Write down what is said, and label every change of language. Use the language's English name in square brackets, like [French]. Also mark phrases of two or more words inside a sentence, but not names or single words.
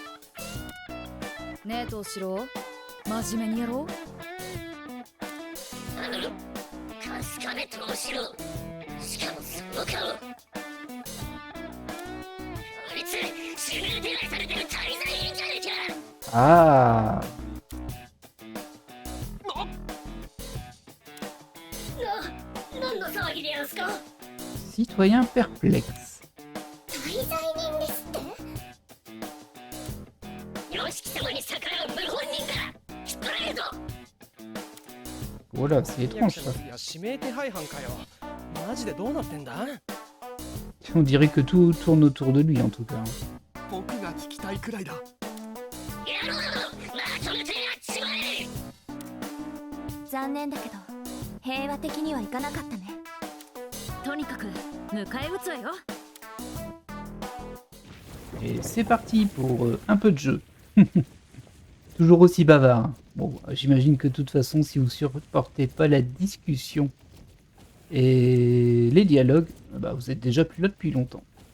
[Japanese] ねえ藤四郎、真面目にやろう。春日部藤四郎。しかもその顔。あいつ指名手配されてる滞在員じゃねえか。 [French] Ah. Citoyen perplexe. Voilà, c'est étrange ça. [Japanese] いや指名手配犯かよ。マジでどうなってんだ。 [French] On dirait que tout tourne autour de lui en tout cas. [Japanese] 僕が聞きたいくらいだ。残念だけど平和的にはいかなかったね。とにかく迎え撃つわよ。 [French] Et c'est parti pour un peu de jeu. Toujours aussi bavard. Bon, j'imagine que de toute façon, si vous supportez pas la discussion et les dialogues, bah, vous êtes déjà plus là depuis longtemps.